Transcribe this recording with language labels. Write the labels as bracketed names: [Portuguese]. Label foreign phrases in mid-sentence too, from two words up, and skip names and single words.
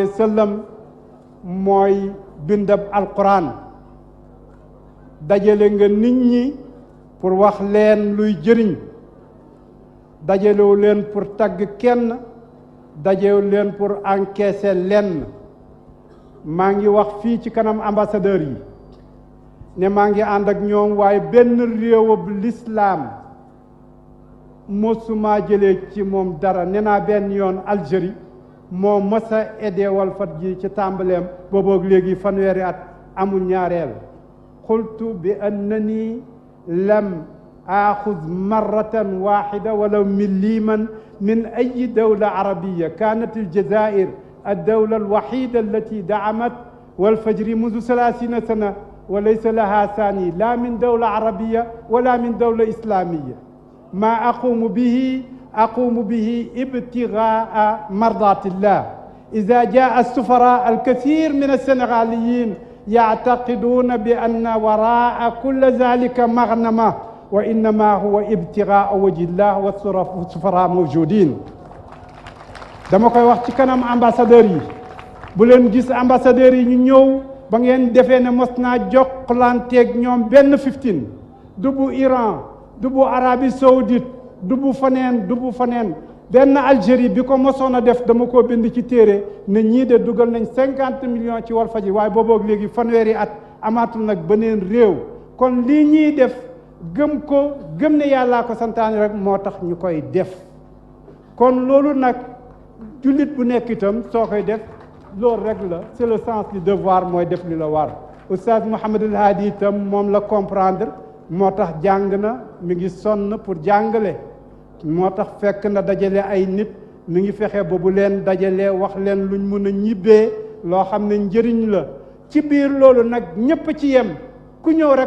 [Wolof] wa sallam mooy bindab alquran dajale nga nit ñi pour wax leen luy jëriñ dajalewu leen pour tagg kenn dajalewu leen [French] pour encaisser [Wolof] lenn maa ngi wax fii ci kanam ambassadeur yi ne maa ngi ànd ak ñoom waaye benn réewab lislaam mosuma jëlee ci moom dara nee naa benn yoon Algérie moo mës a aidé Walfadjri ci tàmbaleem booboog léegi fanweeri at amul ñaareel [Arabic] قلت بأنني لم آخذ مرة واحدة ولو مليما من أي دولة عربية كانت الجزائر الدولة الوحيدة التي دعمت والفجر منذ 30 سنة وليس لها ثاني لا من دولة عربية ولا من دولة إسلامية ما أقوم به ابتغاء مرضات الله إذا جاء السفراء الكثير من السنغاليين يعتقدون بأن وراء كل ذلك مغنمة وإنما هو ابتغاء وجه الله والسفراء موجودين [Wolof] dama koy wax ci kanam ambassadeur yi bu leen gis ambassadeur yi ñu ñëw ba ngeen defee ne mos naa jokkalanteeg ñoom benn 15 du bu Iran du bu Arabie Saoudite du bu faneen benn Algérie bi ko mosoon a def dama ko bind ci téere ne ñii de dugal nañ 50 millions ci Walfadjri waaye booboog léegi fanweeri at amaatul nag beneen réew kon lii ñuy def gëm ko gëm ne yàllaa ko santaane rek moo tax ñu koy def kon loolu nag jullit bu nekk itam soo koy def loolu rek la [French] c'est le sens du devoir [Wolof] mooy def li la war Oustaz Mouhamed El Hadi itam moom la comprendre moo tax jàng na mi ngi sonn pour jàngale moo tax fekk na dajale ay nit mi ngi fexe ba bu leen dajalee wax leen luñ mun a ñibbee loo xam ne njëriñ la ci biir loolu nag ñépp ci yem ku ñëw rek